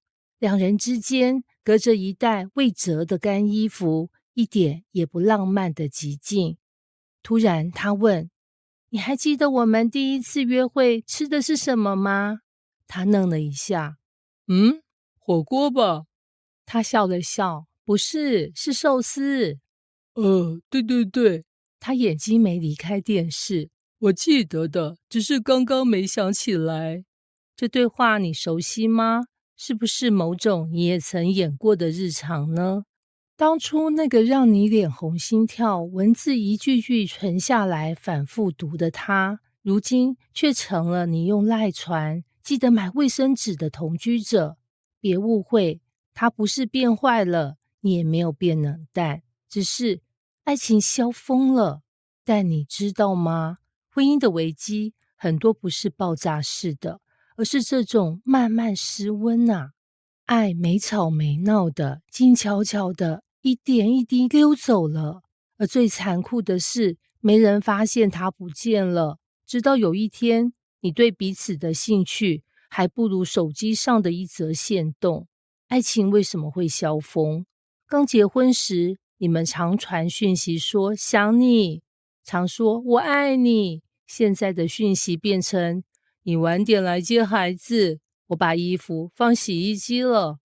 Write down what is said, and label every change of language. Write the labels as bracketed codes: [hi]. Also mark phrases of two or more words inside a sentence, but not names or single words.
[zh] 兩人之間隔着一袋未折的乾衣服，一點也不浪漫的寂靜。突然他問，你還記得我們第一次約會吃的是什麼嗎？他愣了一下，火鍋吧。他笑了笑，不是，是壽司。對，他眼睛沒離開電視。我記得的，只是剛剛沒想起來。這對話你熟悉嗎？是不是某種你也曾演過的日常呢？當初那個讓你臉紅心跳，文字一句句存下來反覆讀的他，如今卻成了你用賴傳記得買衛生紙的同居者。別誤會，他不是變壞了，你也沒有變冷淡，只是愛情消風了。但你知道嗎？婚姻的危機很多不是爆炸式的，而是這種慢慢失溫啊。愛沒吵沒鬧的，靜悄悄的，一點一滴溜走了。而最殘酷的是，沒人發現它不見了，直到有一天，你對彼此的興趣還不如手機上的一則限動。愛情為什麼會消風？剛結婚時，你們常傳訊息說想你，常說我愛你。現在的訊息變成你晚點來接孩子，我把衣服放洗衣機了。